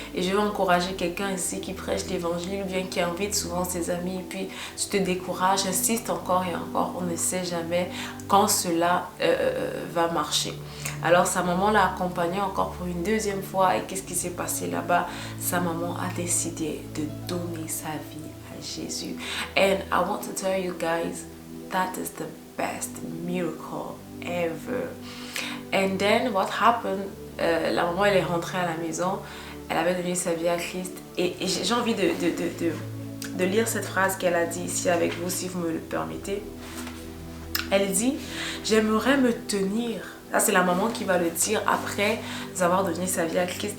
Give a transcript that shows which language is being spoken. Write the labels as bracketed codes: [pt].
[fr] Et je veux encourager quelqu'un ici qui prêche l'évangile ou bien qui invite souvent ses amis et puis tu te décourages, insiste encore et encore, on ne sait jamais quand cela va marcher. Alors sa maman l'a accompagnée encore pour une deuxième fois, et qu'est-ce qui s'est passé là-bas? Sa maman a décidé de donner sa vie à Jésus. [en] And I want to tell you guys, that is the best miracle ever. And then what happened? [fr] La maman, elle est rentrée à la maison, elle avait donné sa vie à Christ, et j'ai envie de lire cette phrase qu'elle a dit ici avec vous, si vous me le permettez. Elle dit: j'aimerais me tenir. Ça, c'est la maman qui va le dire après avoir donné sa vie à Christ.